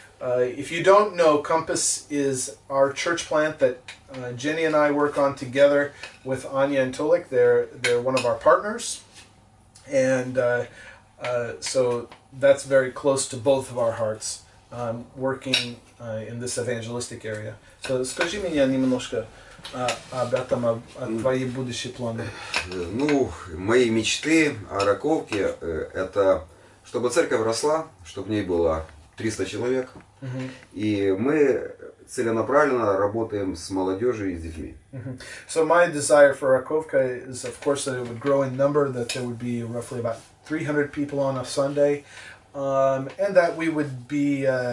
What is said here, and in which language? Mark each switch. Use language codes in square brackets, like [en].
[en] If you don't know, Compass is our church plant that Jenny and I work on together with Anya and Tolik. They're one of our partners, and so that's very close to both of our hearts. Working in this evangelistic area. [ru] So скажи мне немножко об этом, о твои будущие планы. Ну, мои мечты о Раковке это чтобы церковь росла, чтобы в ней было 300 человек. И мы целенаправленно работаем с молодежью и с детьми. [en] So my desire for Rakovka is, of course, that it would grow in number, that there would be roughly about 300 people on a Sunday. And that we would be